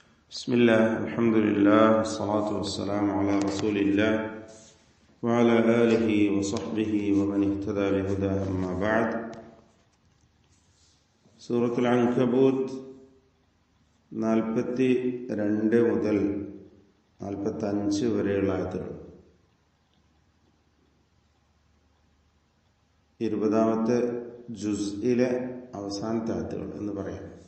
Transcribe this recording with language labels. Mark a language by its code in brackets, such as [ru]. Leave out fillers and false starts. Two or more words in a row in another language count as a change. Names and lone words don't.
[ar] بسم الله الحمد لله والصلاة والسلام على رسول الله وعلى آله وصحبه ومن اهتدى بهداه أما بعد. [ml] സൂറത്തുൽ അൻകബൂത്ത് 42 മുതൽ 45 വരെയുള്ള ആയത്തുകൾ. 20ാമത്തെ ജുസ്ഇലെ അവസാനത്തെ ആയത്തുകൾ എന്ന് പറയാം.